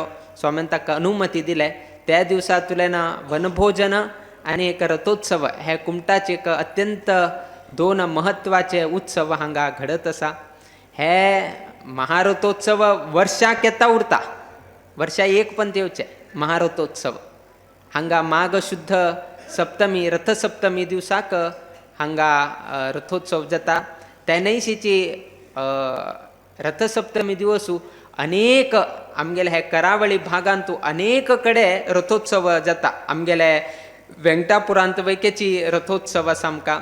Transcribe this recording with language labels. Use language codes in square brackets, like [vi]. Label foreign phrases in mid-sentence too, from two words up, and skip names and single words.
[kok] स्वामीन ताका अनुमती दिले. त्या दिवसांतल्यान वनभोजन आणि एक रथोत्सव हे कुमटाचे एक अत्यंत 2 महत्वाचे उत्सव हांगा घडत आसा. हे महारथोत्सव वर्षाक येता उरता, वर्षा एक पण येवचे महारथोत्सव. हांगा माघ शुद्ध सप्तमी रथसप्तमी दिवसाक हांगा रथोत्सव जाता. त्या नैशीची रथसप्तमी दिवसू अनेक आमगेले हे करावळी भागांतू अनेक कडे रथोत्सव जाता. आमगेले वेंकटापुरांत वैकेची रथोत्सव आसा आमकां.